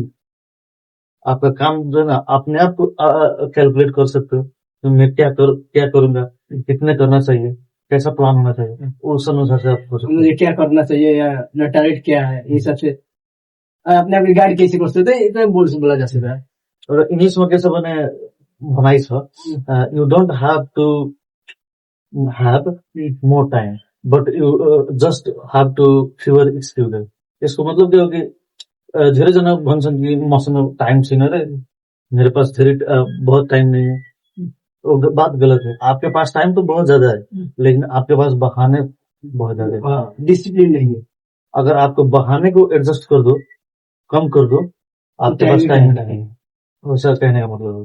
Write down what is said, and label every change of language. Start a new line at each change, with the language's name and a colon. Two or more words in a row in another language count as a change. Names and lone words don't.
Hindi: आपका काम जो है ना, अपने आप को कैलकुलेट कर सकते हो तो मैं क्या करूंगा, कितने करना चाहिए, कैसा प्लान होना चाहिए, उस अनुसार से आप मुझे क्या करना चाहिए या टारगेट क्या है, ये सबसे अपने आप गाइड कैसे कर सकते हैं, इतना बोला जा सकता है। और इंग्लिश में कैसे बनाई छ,
English: You don't have to have more time but you just have to fewer excuses.
Hindi: इसको मतलब क्या हो कि
Nepali: धेरैजना भन्छन् कि मसँग टाइम छैन रे,
Hindi: मेरे पास बहुत टाइम नहीं है। वो बात गलत है। आपके पास टाइम तो बहुत ज्यादा है, लेकिन आपके पास बहाने बहुत ज्यादा है। हाँ, डिसिप्लिन नहीं है। अगर आपको बहाने को एडजस्ट कर दो, कम कर दो, आपके पास टाइम नहीं है, वैसा कहने का मतलब है।